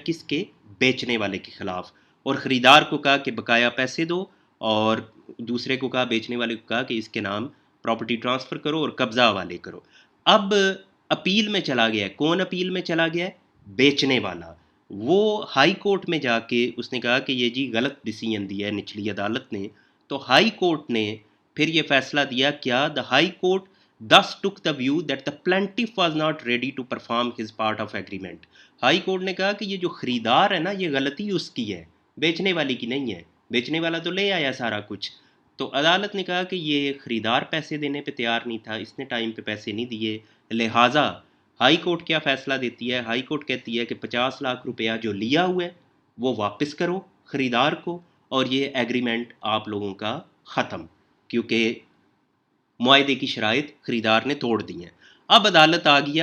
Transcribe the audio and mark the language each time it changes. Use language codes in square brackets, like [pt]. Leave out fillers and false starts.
[ur] کس کے؟ بیچنے والے کے خلاف. اور خریدار کو کہا کہ بقایا پیسے دو، اور دوسرے کو کہا، بیچنے والے کو کہا کہ اس کے نام پراپرٹی ٹرانسفر کرو اور قبضہ حوالے کرو. اب اپیل میں چلا گیا ہے. کون اپیل میں چلا گیا ہے؟ بیچنے والا. وہ ہائی کورٹ میں جا کے اس نے کہا کہ یہ جی غلط ڈیسیژن دیا ہے نچلی عدالت نے. تو ہائی کورٹ نے پھر یہ فیصلہ دیا. [en] کیا؟ The high court thus took the view that the plaintiff was not ready to perform his part of agreement. [ur] High court نے کہا کہ یہ جو خریدار ہے نا، یہ غلطی اس کی ہے، بیچنے والی کی نہیں ہے. بیچنے والا تو لے آیا سارا کچھ. تو عدالت نے کہا کہ یہ خریدار پیسے دینے پہ تیار نہیں تھا، اس نے ٹائم پہ پیسے نہیں دیے، لہٰذا ہائی کورٹ کیا فیصلہ دیتی ہے؟ ہائی کورٹ کہتی ہے کہ 50 لاکھ روپیہ جو لیا ہوا ہے وہ واپس کرو خریدار کو، اور یہ ایگریمنٹ آپ لوگوں کا ختم، کیونکہ معاہدے کی شرائط خریدار نے توڑ دی ہیں. اب عدالت آ گئی ہے.